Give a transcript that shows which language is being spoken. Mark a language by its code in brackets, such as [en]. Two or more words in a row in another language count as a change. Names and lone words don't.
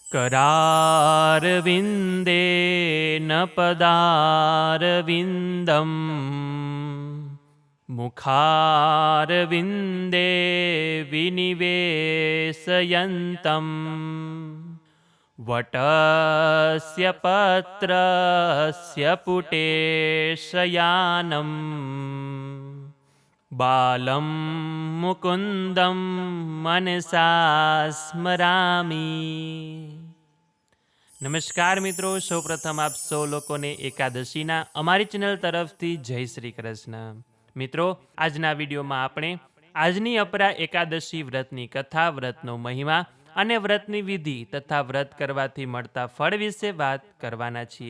[sa] करारविन्देन पदारविन्दम् मुखारविन्दे विनिवेशयन्तम् वटस्य पत्रस्य पुटेशयानम् बालं मुकुन्दं मनसा સ્મરામી। [gu] નમસ્કાર મિત્રો, સૌપ્રથમ આપ સૌ લોકોને એકાદશીના અમારી ચેનલ તરફથી જય શ્રી કૃષ્ણ। મિત્રો, આજના વિડીયોમાં આપણે આજની અપરા એકાદશી વ્રતની કથા, વ્રતનો મહિમા અને વ્રતની વિધિ તથા વ્રત કરવાથી મળતા ફળ વિશે વાત કરવાના છીએ।